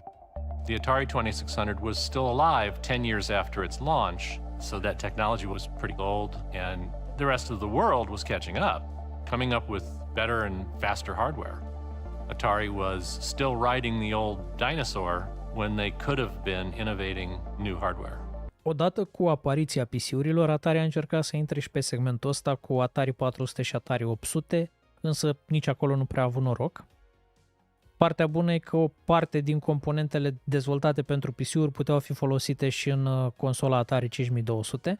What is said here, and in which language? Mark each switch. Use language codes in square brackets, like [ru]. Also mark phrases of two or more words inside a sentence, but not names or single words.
[en] The Atari 2600 was still alive 10 years after its launch, so that technology was pretty old, and the rest of the world was catching up, coming up with better and faster hardware. Atari was still riding the old dinosaur when they could have been innovating new hardware. [ro] Odată cu apariția PC-urilor, Atari a încercat să intre și pe segmentul ăsta cu Atari 400 și Atari 800, însă nici acolo nu prea a avut noroc. Partea bună e că o parte din componentele dezvoltate pentru PC-uri puteau fi folosite și în consola Atari 5200.